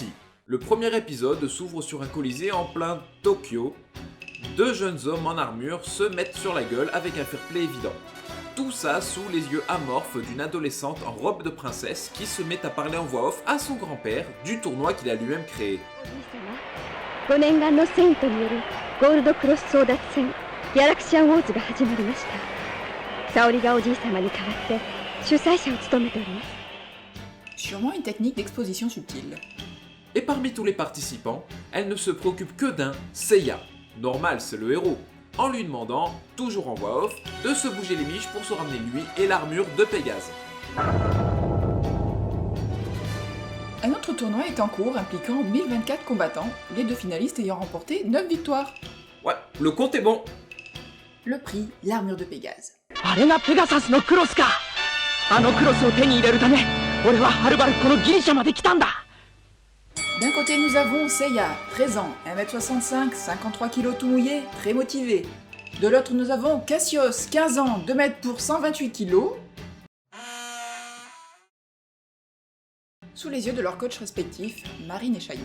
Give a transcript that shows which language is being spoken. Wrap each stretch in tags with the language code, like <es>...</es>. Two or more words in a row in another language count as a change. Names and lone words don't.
<fr>Le premier épisode s'ouvre sur un colisée en plein Tokyo. Deux jeunes hommes en armure se mettent sur la gueule avec un</fr> <en>fair play</en> <fr>évident. Tout ça sous les yeux amorphes d'une adolescente en robe de princesse qui se met à parler en voix off à son grand-père du tournoi qu'il a lui-même créé.</fr> <ja>5 年間の戦とによるゴールドクロス争奪戦ギャラクシアンウォーズが始まりました。沙織がおじい様に代わって主催者を務めております。</ja> <fr>Sûrement une technique d'exposition subtile. Et parmi tous les participants, elle ne se préoccupe que d'un Seiya. Normal, c'est le héros. En lui demandant, toujours en voix off, de se bouger les miches pour se ramener lui et l'armure de Pégase. Un autre tournoi est en cours impliquant 1024 combattants, les deux finalistes ayant remporté 9 victoires. Ouais, le compte est bon. Le prix, l'armure de Pégase.</fr> <ja>あれがペガサスのクロスか。あのクロスを手に入れるため、俺ははるばるこのギリシャまで来たんだ。</ja> <fr>D'un côté nous avons Seiya, 13 ans, 1m65, 53 kg tout mouillé, très motivé. De l'autre nous avons Cassios, 15 ans, 2 mètres pour 128 kg. Sous les yeux de leurs coachs respectifs, Marine et Shaina.</fr>